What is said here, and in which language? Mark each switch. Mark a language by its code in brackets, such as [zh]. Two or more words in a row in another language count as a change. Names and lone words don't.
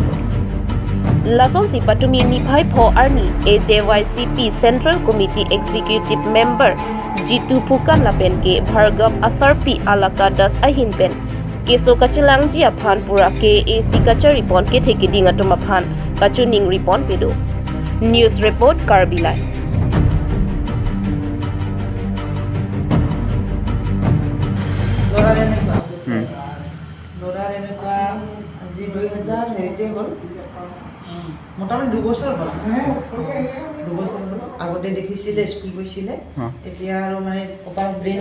[mjw] Lason si patumi niphai pho arni AJYCP Central Committee Executive Member Jitu Phukan lapen ke Bhargav asarpi alaka das ahin pen keso kachelangji aphan pura ke AC kachari pon ke thekiding atum aphan kachuning ripon pedo. [en] News report Karbilai. [as] মোটামুটি 2 বছৰ হ'ল 2 বছৰ হ'ল আগতে দেখিছিলে স্কুল গৈছিলে এতিয়া আৰু মানে ব্ৰেইন